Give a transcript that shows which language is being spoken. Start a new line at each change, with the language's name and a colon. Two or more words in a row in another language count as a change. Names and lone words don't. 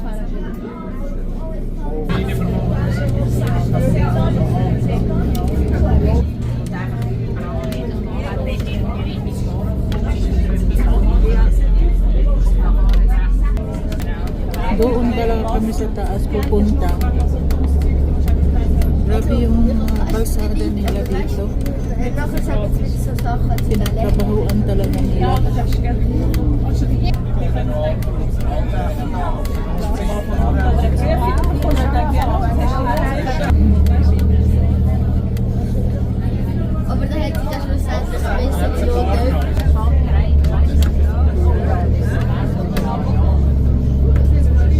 Filipino: Doon talaga kami sa taas pupunta. Grabe yung kalsada nila dito. Pinagtrabahuan talaga nila.
German: Aber da hätte ich ja schlussendlich besser geschaut.